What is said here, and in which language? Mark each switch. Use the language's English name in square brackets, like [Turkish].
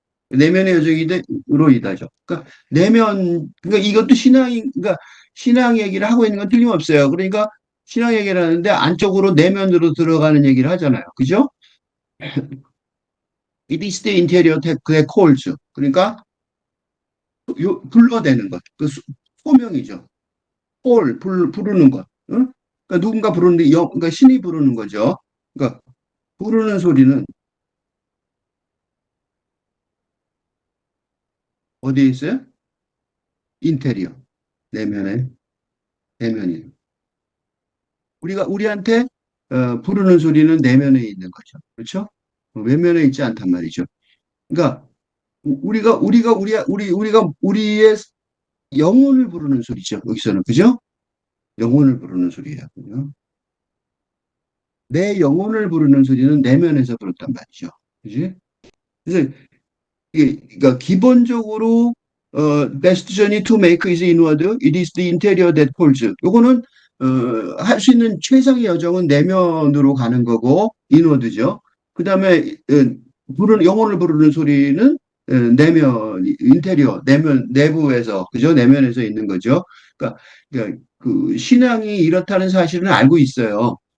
[Korean] 내면의 여정인데 으로이다죠. 그러니까 그러니까 이것도 그러니까 신앙 얘기를 하고 있는 건 틀림없어요. 그러니까 신앙 얘기를 하는데 안쪽으로 내면으로 들어가는 얘기를 하잖아요. 그죠? [English] It is the interior that calls. [Korean] 그러니까 불러대는 것. 소명이죠. 부르는 것. 응? 그러니까 누군가 부르는데, 그러니까 신이 부르는 거죠. 그러니까 부르는 소리는 어디에 있어요? 인테리어. 내면에, 내면이. 우리한테 부르는 소리는 내면에 있는 거죠. 그렇죠? 외면에 있지 않단 말이죠. 그러니까 우리가 우리의 영혼을 부르는 소리죠. 여기서는 그죠? 영혼을 부르는 소리예요. 그죠? 내 영혼을 부르는 소리는 내면에서 부른단 말이죠. 그지? 그래서 그러니까 기본적으로 [English] best journey to make is inward. It is the interior that calls. [Korean] 요거는 할 수 있는 최상의 여정은 내면으로 가는 거고 인워드죠. 그다음에 영혼을 부르는 소리는 내면 인테리어 내면 내부에서 그죠? 내면에서 있는 거죠. 그러니까 그 신앙이 이렇다는 사실은 알고 있어요.